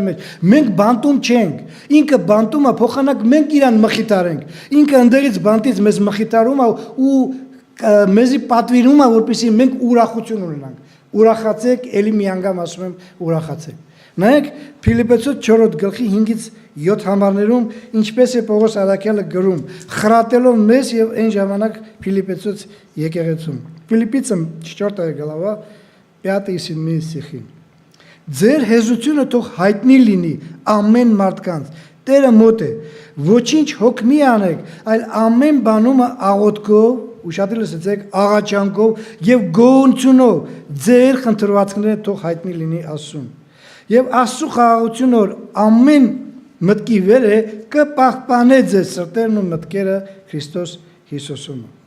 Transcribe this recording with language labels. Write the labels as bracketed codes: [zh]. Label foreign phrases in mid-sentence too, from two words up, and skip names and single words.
[hy] մեջ, մենք բանտում չենք, ինքը բանտում է, փոխանակ մենք իրան մխիթարենք, ինքը ընդերից բանտից մեզ մխիթարում է ու մեզի պատվիրում է, որպեսզի մենք ուրախություն ունենանք։ Ուրախացեք, ելի մի անգամ ասում եմ, ուրախացեք։ Նայեք Փիլիպպեցոս 4 գլխի 5-ից 7 համարներում ինչպես է Պողոս Արաքյալը գրում, խրատելով մեզ եւ այն ժամանակ Փիլիպպեցոս եկեղեցում։ Փիլիպպիցը 4 [ru] глава 5 и 7 стихи։ [hy] Ձեր հեզությունը թող հայտնի լինի ամեն մարդկանց։ Տերը մոտ է։ Ոչինչ հոգ մի անեք, այլ ամեն բանում աղոթքով, ուշադիր լսեցեք, աղաչանքով եւ գոհությունով ձեր խնդրվածքները թող հայտնի լինի Աստծուն։ Եվ Աստծո խաղաղությունը որ ամեն մտքի վեր է կպահպանե ձեր սրտերն ու մտքերը Քրիստոս Հիսուսում։